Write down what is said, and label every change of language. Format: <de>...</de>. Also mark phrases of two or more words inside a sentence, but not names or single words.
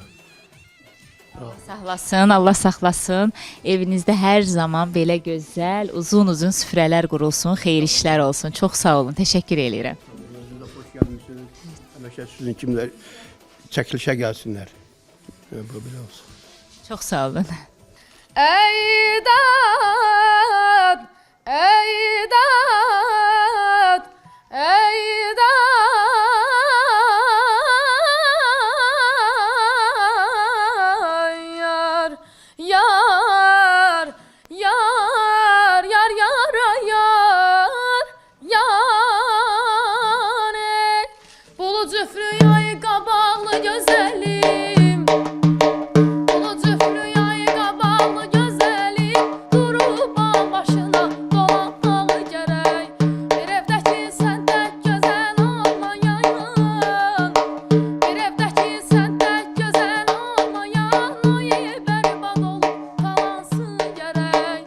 <az>Saxlasın, Allah saxlasın. Evinizdə hər zaman belə gözəl, uzun-uzun süfrələr qurulsun, xeyir işlər olsun. Çox sağ olun, təşəkkür edirəm. Xoş gəlmisiniz. Həmişə sizin kimlər çəkilişə gəlsinlər. Belə olsun. Çox sağ olun. Ey dad, ey dad, ey dad, yar, yar, yar, yar, yar, yar, yar, ey bulu cüfrü yay qabaqlı gözəlim. Bulu cüfrü yay qabaqlı gözəlim, durub bağ başına dolanmalı gərək. Bir evdəki sən tək gözəl olmayan, bir evdəki sən tək gözəl olmayan, oy bərbad olub qalansın gərək.</az>